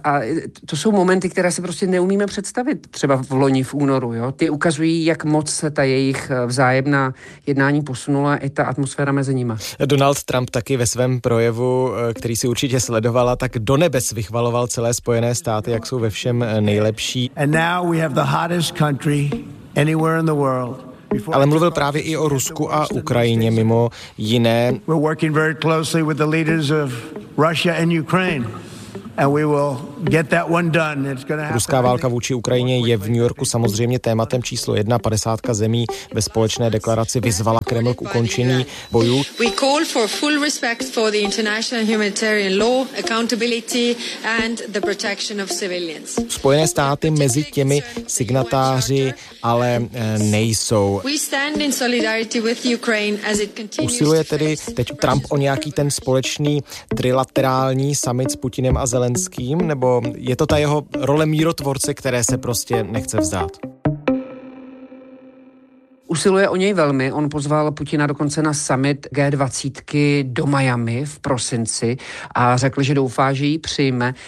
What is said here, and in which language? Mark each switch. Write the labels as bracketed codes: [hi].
[cs] A to jsou momenty, které si prostě neumíme představit třeba v loni v únoru. Jo? Ty ukazují, jak moc se ta jejich vzájemná jednání posunula i ta atmosféra mezi nima. Donald Trump taky ve svém projevu, který si určitě sledovala, tak do nebes vychvaloval celé Spojené státy, jak jsou ve všem nejlepší. [en] And now we have the hottest country anywhere in the world. [cs] Ale mluvil právě i o Rusku a Ukrajině, mimo jiné. [en] We're working very closely with the leaders of Russia and Ukraine. And we will get that one done. It's gonna happen. [cs] Ruská válka vůči Ukrajině je v New Yorku samozřejmě tématem číslo jedna. 50 zemí ve společné deklaraci vyzvala Kreml k ukončení bojů. [en] We call for full respect for the international humanitarian law, accountability and the protection of civilians. [cs] Spojené státy mezi těmi signatáři ale nejsou. [en] We stand in solidarity with Ukraine as it continues. [cs] Usiluje tedy teď Trump o nějaký ten společný trilaterální summit s Putinem a Zelenským, nebo je to ta jeho role mírotvorce, které se prostě nechce vzdát? Usiluje o něj velmi. On pozval Putina dokonce na summit G20 do Miami v prosinci a řekl, že doufá, že ji přijme.